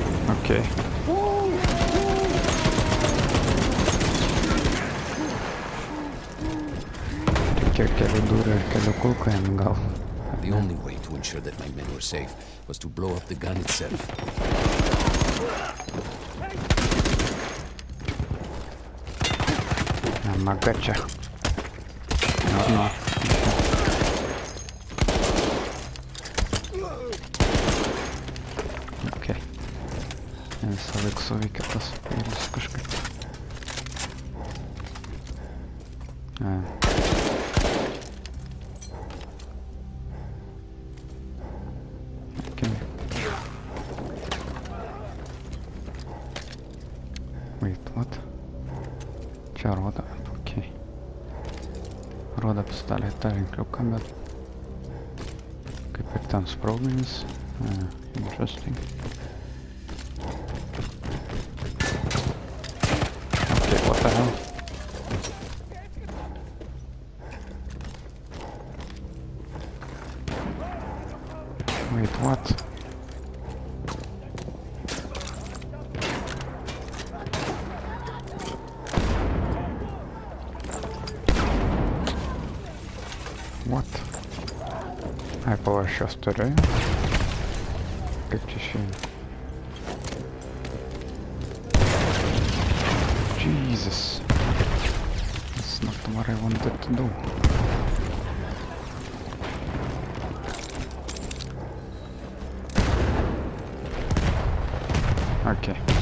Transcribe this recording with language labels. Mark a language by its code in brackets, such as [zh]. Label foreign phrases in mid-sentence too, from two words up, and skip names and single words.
[lt] Okei. Reikia kelių durų ir kelių kulkų jam gal. [en] The only way to ensure that my men were safe was to blow up the gun itself. Magačia. No. [lt] Okei. Visą laiką suveikia tas peilis kažkaip. Okei. [en] Wait, what? [lt] Čia rodo, okei. Rodo pistoletą rinkliuką, bet kaip ir ten sprogmenys. [en] Interesting. Okay, what the hell? Wait, what? What? [lt] Ai, pala, aš jos turiu. Kaip čia išeina? [en] Jesus. That's not what I wanted to do. Okay.